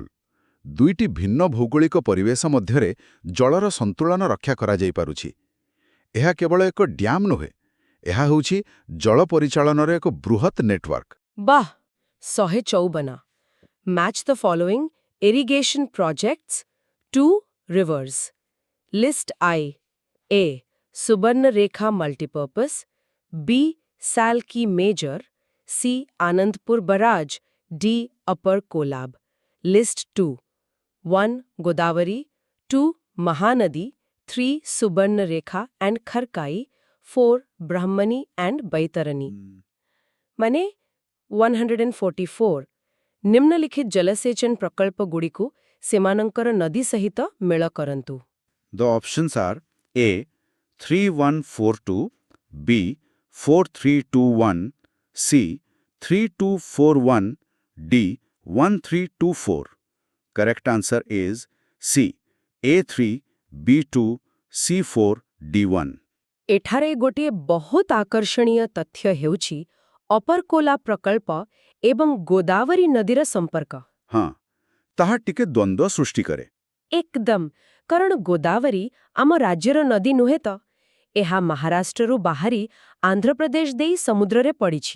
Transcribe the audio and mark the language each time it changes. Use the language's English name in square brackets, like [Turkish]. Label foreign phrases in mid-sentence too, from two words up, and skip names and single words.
[Odia] ଦୁଇଟି ଭିନ୍ନ ଭୌଗୋଳିକ ପରିବେଶ ମଧ୍ୟରେ ଜଳର ସନ୍ତୁଳନ ରକ୍ଷା କରାଯାଇପାରୁଛି। ଏହା କେବଳ ଏକ ଡ୍ୟାମ୍ ନୁହେଁ, ଏହା ହେଉଛି ଜଳ ପରିଚାଳନାର ଏକ ବୃହତ୍ ନେଟୱାର୍କ। [English] Bah, 154 match the following irrigation projects 2 rivers. List I. A Subarnarekha multipurpose, B Salki major, C Anandpur barrage, D Upper Kolab. List 2 1 Godavari, 2 Mahanadi, 3 Subarnarekha and Kharkai, 4 Brahmani and Baitarani. [Odia] ମାନେ 144 ନିମ୍ନଲିଖିତ ଜଳସେଚନ ପ୍ରକଳ୍ପ ଗୁଡ଼ିକୁ ସେମାନଙ୍କର ନଦୀ ସହିତ ମେଳ କରନ୍ତୁ। [English] The options are A. 3142, B. 4321, C. 3241, D. 1324. Correct answer is C. A3, B2, C4, D1. [Odia] ଏଠାରେ ଗୋଟିଏ ବହୁତ ଆକର୍ଷଣୀୟ ତଥ୍ୟ ହେଉଛି ଅପରକୋଲା ପ୍ରକଳ୍ପ ଏବଂ ଗୋଦାବରୀ ନଦୀର ସମ୍ପର୍କ। हाँ, ତାହା ଟିକେ ଦ୍ୱନ୍ଦ୍ୱ ସୃଷ୍ଟି କରେ। ଏକଦମ, କାରଣ ଗୋଦାବରୀ ଆମ ରାଜ୍ୟର ନଦୀ ନୁହେଁ ତ, ଏହା ମହାରାଷ୍ଟ୍ରରୁ ବାହାରି ଆନ୍ଧ୍ରପ୍ରଦେଶ ଦେଇ ସମୁଦ୍ରରେ ପଡ଼ିଛି।